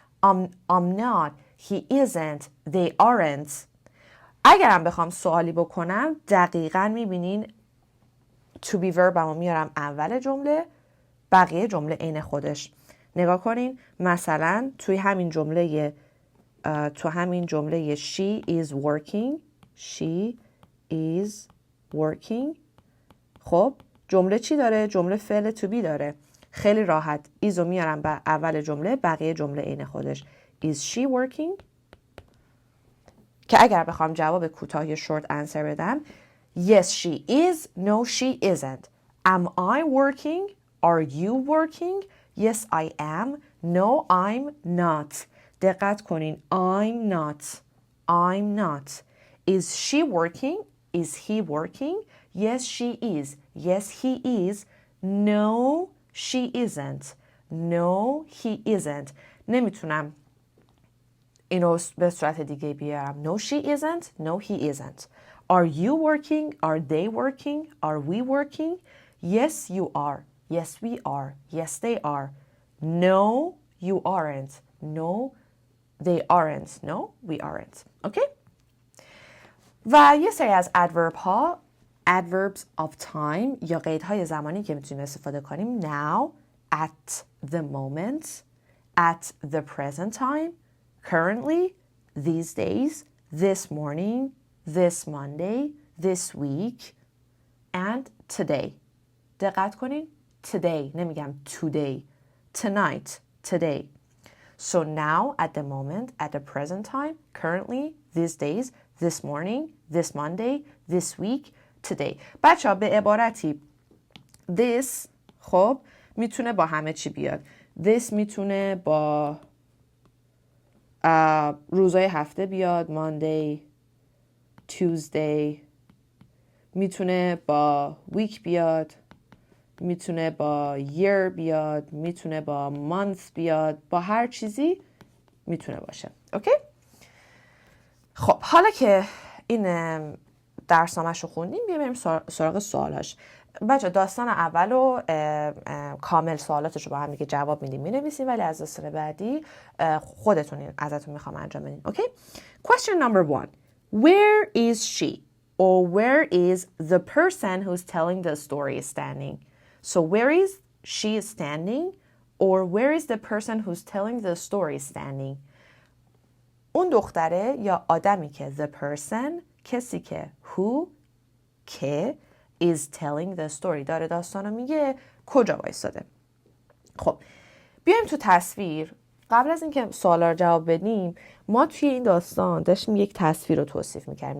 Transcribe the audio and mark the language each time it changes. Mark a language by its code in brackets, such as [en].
[en] I'm not, he isn't, they aren't. [fa] اگرم بخوام سوالی بکنم دقیقاً میبینین [en] to be verb [fa] رو میارم اول جمله، بقیه جمله عین خودش. نگاه کنین مثلا توی همین جمله [en] she is working. she is working. [fa] خب جمله چی داره؟ جمله فعل to be داره. خیلی راحت ایزو میارم به اول جمله، بقیه جمله عین خودش. [en] Is she working؟ [fa] که اگر بخوام جواب کوتاه [en] short answer [fa] بدم [en] Yes she is. No she isn't. Am I working? Are you working? Yes I am. No I'm not. [fa] دقت کنین [en] I'm not. I'm not. Is she working? Is he working? Yes she is. Yes he is. No she isn't. No he isn't. [fa] نمیتونم اینو به صورت دیگه بیارم. [en] No she isn't. No he isn't. Are you working? Are they working? Are we working? Yes you are. Yes we are. Yes they are. No you aren't. No they aren't. No we aren't. Okay? [fa] و یه سری از adverb ها [en] adverbs of time [fa] یا قیدهای زمانی که میتونیم استفاده کنیم. [en] Now, at the moment, at the present time, currently, these days, this morning, this Monday, this week, and today. [fa] دقت کنین today نمیگم today. [en] Tonight, today. So now, at the moment, at the present time, currently, these days, this morning, this Monday, this week, today. [fa] بچه ها به عبارتی this خب میتونه با همه چی بیاد. This میتونه با روزای هفته بیاد. [en] Monday, Tuesday. [fa] میتونه با week بیاد. میتونه با year بیاد. میتونه با month بیاد. با هر چیزی میتونه باشه. اوکی؟ خب حالا که این درسنامه‌شو خوندیم بریم سراغ سوالش. بچه داستان اول رو کامل سوالاتش رو با هم دیگه جواب میدیم مینویسیم، ولی از داستان بعدی خودتون ازتون میخوام انجام بدین. [en] Okay? Question number 1. Where is she? Or where is the person who's telling the story standing? So where is she standing? Or where is the person who's telling the story standing? [fa] اون دختره یا آدمی که [en] the person [fa] کسی که who که [en] is telling the story [fa] داره داستانو میگه کجا وایساده. خب بیایم تو تصویر. قبل از اینکه سوالا رو جواب بدیم ما توی این داستان داشتیم یک تصویر رو توصیف میکردیم.